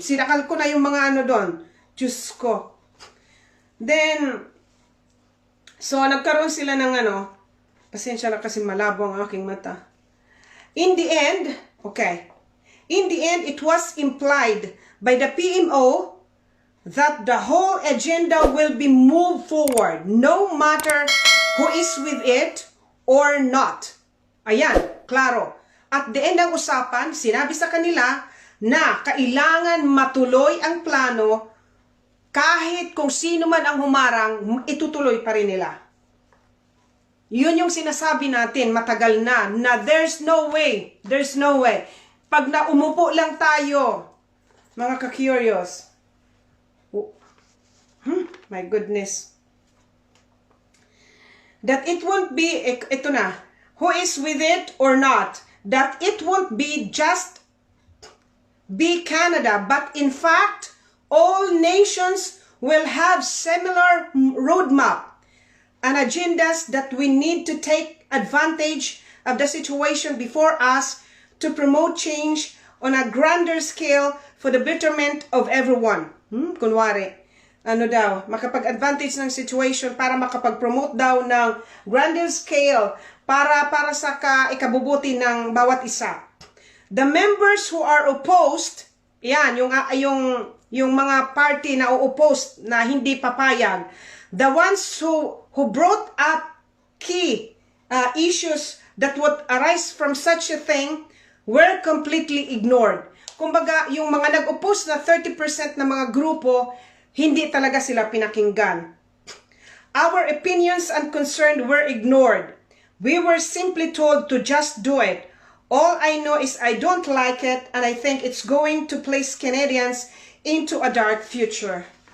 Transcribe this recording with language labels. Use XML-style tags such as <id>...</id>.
<tl>Sinakal ko na yung mga doon. Diyos ko. Then, so nagkaroon sila ng pasensya na kasi malabo ang aking mata.</tl> <en>In the end, it was implied by the PMO that the whole agenda will be moved forward, no matter who is with it or not.</en> <tl>Ayan, klaro.</tl> <en>At the end</en> <tl>ng usapan, sinabi sa kanila na kailangan matuloy ang plano kahit kung sino man ang humarang, itutuloy pa rin nila. Yun yung sinasabi natin matagal na</tl> <en>there's no way.</en> <tl>Pag naumupo lang tayo, mga ka-curious,</tl> <en>my goodness, that it won't be,</en> <tl>ito na,</tl> <en>who is with it or not, that it won't be just be Canada, but in fact, all nations will have similar roadmap and agendas that we need to take advantage of the situation before us to promote change on a grander scale for the betterment of everyone.</en> <tl>Kunwari, ano daw, makapag-advantage ng situation para makapag-promote daw ng grander scale para sa ikabubuti ng bawat isa.</tl> <en>The members who are opposed,</en> <tl>yan, yung mga party na opposed na hindi papayag,</tl> <en>the ones who brought up key issues that would arise from such a thing were completely ignored.</en> <tl>Kumbaga, yung mga nag-oppose na 30% na mga grupo, hindi talaga sila pinakinggan.</tl> <en>Our opinions and concerns were ignored. We were simply told to just do it. All I know is I don't like it and I think it's going to place Canadians into a dark future.</en>